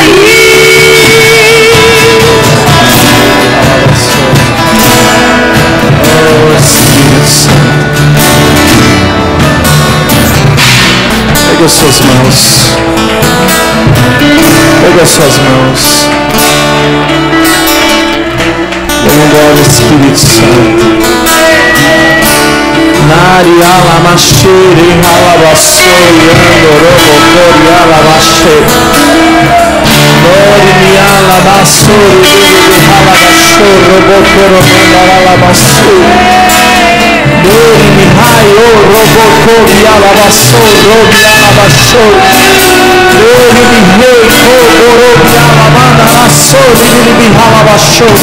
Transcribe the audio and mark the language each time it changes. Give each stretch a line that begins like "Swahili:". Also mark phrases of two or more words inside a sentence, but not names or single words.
Portuguese: Pega suas mãos. Pega suas mãos. Glória, Espírito Santo. Nari alamachere halabassoi andorobo cori alabachere. Nori mi alabassori dele halabachoro bocoro mandalalabassoi. Nori mi haio robo cori alabassoro mi alabachori. Nori mi rei coboro mi alabandalassori dele mi halabachori.